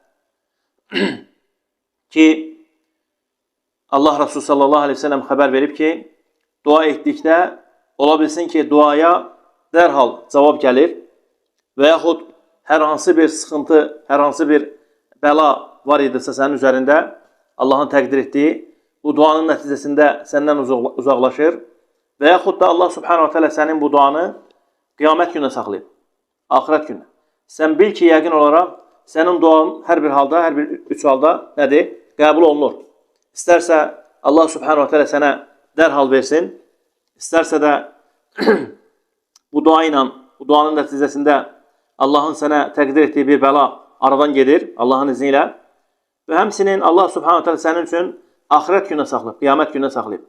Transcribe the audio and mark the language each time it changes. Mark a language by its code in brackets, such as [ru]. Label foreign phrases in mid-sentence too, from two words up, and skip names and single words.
[az] Ki, Allah Rasulü [ar] صلى الله عليه وسلم [az] xəbər verib ki, dua etdikdə ola bilsin ki, duaya dərhal cavab gəlir və yaxud hər hansı bir sıxıntı, hər hansı bir bəla var idisə sənin üzərində, Allahın təqdir etdiyi, bu duanın nəticəsində səndən uzaqlaşır və yaxud da Allah [ar] سبحانه وتعالى [az] sənin bu duanı qiyamət günə saxlayıb, axirət günə. Sən bil ki, yəqin olaraq sənin duan hər bir halda, hər bir üç halda nədir? Qəbul olunur. İstərsə Allah [ar] سبحانه وتعالى [az] sənə dərhal versin, istərsə də bu dua ilə, bu duanın nəticəsində Allahın sənə təqdir etdiyi bir bəla aradan gedir, Allahın izni ilə. Və həmsinin Allah [ar] سبحانه تعالى [az] sənin üçün axirət günə saxlayıb, qiyamət günə saxlayıb.